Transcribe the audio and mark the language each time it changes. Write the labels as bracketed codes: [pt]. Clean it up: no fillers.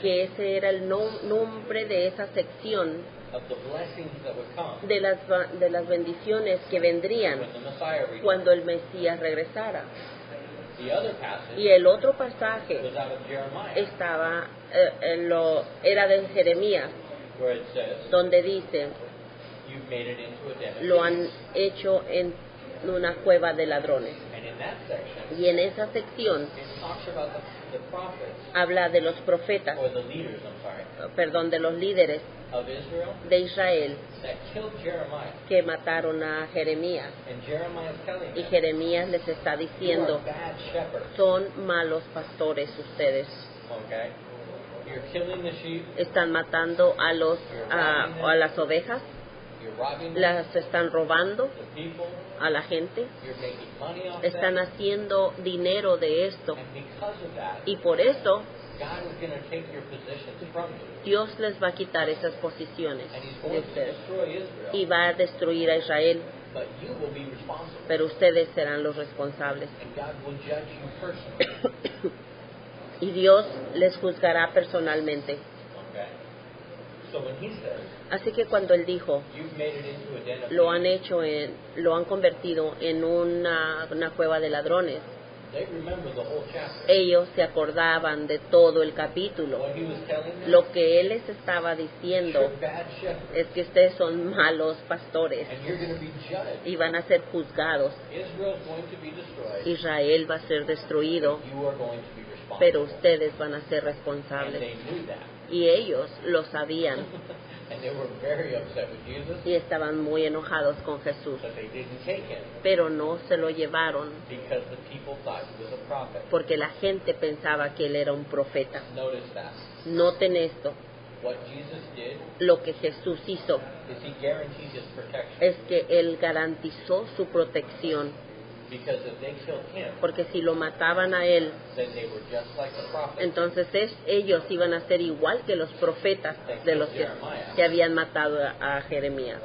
[es] que ese era el nombre de esa sección [en] of the blessings that would come [es] de las bendiciones que vendrían [en] when the Messiah returned. [es] cuando el Mesías regresara. [en] The other passage [es] Y el otro pasaje [en] was out of Jeremiah, [es] estaba era de Jeremías, [en] where it says, [es] donde dice, [en] You've made it into a den of [es] lo han [en] thieves. [es] hecho en una cueva de ladrones. [en] And in that section, [es] Y en esa sección [en] it talks about the prophets, [es] habla de los profetas, [en] or the leaders, I'm sorry, [es] perdón, de los líderes [en] of Israel [es] de Israel [en] that killed Jeremiah. [es] que mataron a Jeremías. [en] And Jeremiah is telling [es] Y [en] them, [es] Jeremías les está [en] You [es] diciendo, [en] are bad shepherds. [es] son malos pastores ustedes. [en] Okay? You're killing the sheep, [es] Están matando a las ovejas, [en] you're robbing them, [es] las están robando [en] the people, [es] a la gente, [en] you're making money off [es] están [en] them. [es] haciendo dinero de esto. [en] And because of that, [es] Y por eso [en] God is going to take your positions from you. [es] Dios les va a quitar esas posiciones [en] And He's [es] de [en] going to [es] ustedes [en] destroy Israel. [es] y va a destruir a Israel, [en] But you will be responsible. [es] pero ustedes serán los responsables. [en] And God will judge you personally. [es] Y Dios les juzgará personalmente. [en] Okay? So when He says, [es] Así que cuando Él dijo, [en] You've made it into a den of [es] lo [en] thieves, [es] han convertido en una cueva de ladrones, [en] they remember the whole chapter. [es] ellos se acordaban de todo el capítulo. [en] What He was telling them, [es] Lo que Él les estaba diciendo [en] you're bad shepherds. [es] es que ustedes son malos pastores [en] And you're going to be judged. [es] y van a ser juzgados. [en] Israel's going to be destroyed. [es] Israel va a ser destruido, [en] You are going to be responsible. [es] pero ustedes van a ser [en] And [es] responsables. [en] they knew that. [es] Y ellos lo sabían [en] And they were very upset with Jesus [es] y estaban muy enojados con Jesús, [en] that they didn't take Him [es] pero no se lo llevaron [en] because the people thought He was a prophet. [es] porque la gente pensaba que Él era un profeta. [en] Notice that. [es] Noten esto, [en] What Jesus did [es] lo que Jesús hizo [en] is He guaranteed His protection. [es] es que Él garantizó su protección, [en] Because if they killed Him, [es] porque si lo mataban a Él, [en] then they were just like the prophets. [es] entonces ellos iban a ser igual que los profetas de los que habían matado a Jeremías,